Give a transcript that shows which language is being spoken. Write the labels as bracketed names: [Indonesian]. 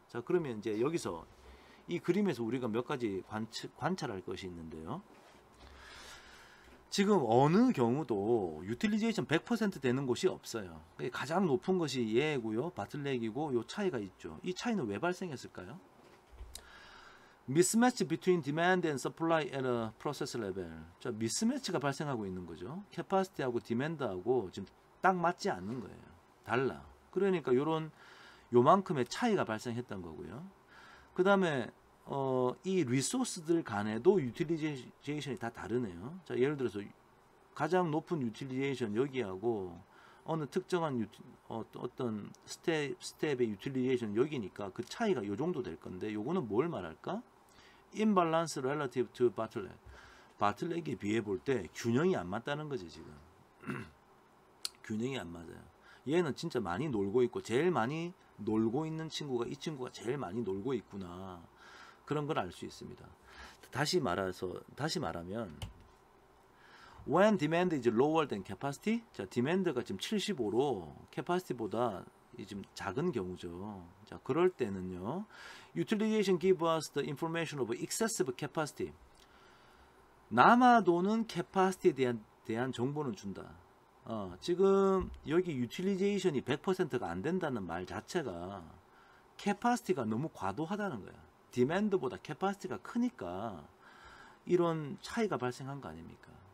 [Korean] 자, 그러면 이제 여기서 이 그림에서 우리가 몇 가지 관찰할 것이 있는데요. 지금 어느 경우도 유틸리제이션 100% 되는 곳이 없어요. 가장 높은 것이 얘고요, 바틀렉이고, 요 차이가 있죠. 이 차이는 왜 발생했을까요? [English] mismatch between demand and supply at a process level. [Korean] 자, 미스매치가 발생하고 있는 거죠. 캐파시티하고 디맨드하고 지금 딱 맞지 않는 거예요. 달라. 그러니까 요만큼의 차이가 발생했던 거고요. 그 다음에 이 리소스들 간에도 유틸리제이션이 다 다르네요. 자, 예를 들어서 가장 높은 유틸리제이션 여기하고 어느 특정한 어떤 스텝의 유틸리제이션 여기니까 그 차이가 요 정도 될 건데, 요거는 뭘 말할까? [English] imbalance relative to bottleneck. [Korean] 바틀렉에 비해 볼 때 균형이 안 맞다는 거지 지금. 균형이 안 맞아요. 얘는 진짜 많이 놀고 있고, 제일 많이 놀고 있는 친구가 이 친구가 제일 많이 놀고 있구나. 그런 걸 알 수 있습니다. 다시 말하면 [English] when demand is lower than capacity, [Korean] 자, demand가 지금 75로 capacity보다 좀 작은 경우죠. 자, 그럴 때는요, [English] utilization give us the information of excessive capacity. [Korean] 남아도는 capacity에 대한 정보는 준다. 지금 여기 utilization이 100%가 안 된다는 말 자체가 capacity가 너무 과도하다는 거야. demand보다 capacity가 크니까 이런 차이가 발생한 거 아닙니까?